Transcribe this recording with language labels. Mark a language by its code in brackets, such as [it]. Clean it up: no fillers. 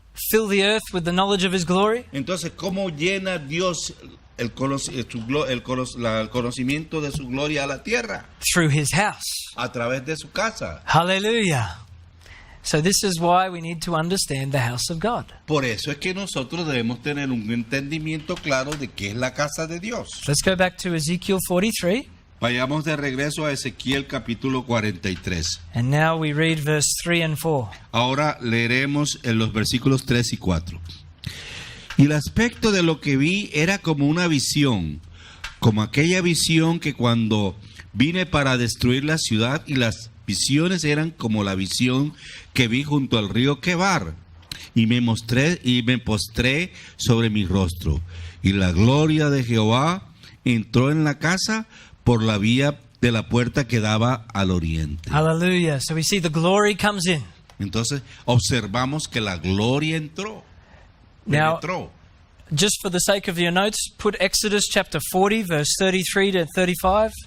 [en] fill the earth with the knowledge of His glory? [es] Entonces, ¿cómo llena Dios el conocimiento de su gloria a la tierra? [en] Through His house. [es] A través de su casa. Hallelujah. [en] So this is why we need to understand the house of God. [es] Por eso es que nosotros debemos tener un entendimiento claro de qué es la casa de Dios. [en] Let's go back to Ezekiel 43. [es] Vayamos de regreso a Ezequiel capítulo 43. [en] And now we read verse 3 and 4. [es] Ahora leeremos en los versículos 3 y 4. Y el aspecto de lo que vi era como una visión, como aquella visión que cuando vine para destruir la ciudad, y las visiones eran como la visión que vi junto al río Quebar, y me postré sobre mi rostro, y la gloria de Jehová entró en la casa por la vía de la puerta que daba al oriente. Hallelujah. [en] So we see the glory comes in. [es] Entonces observamos que la gloria entró. [en] Now, [es] Penetró. [en] just for the sake of your notes, put Exodus chapter 40, verse 33 to 35.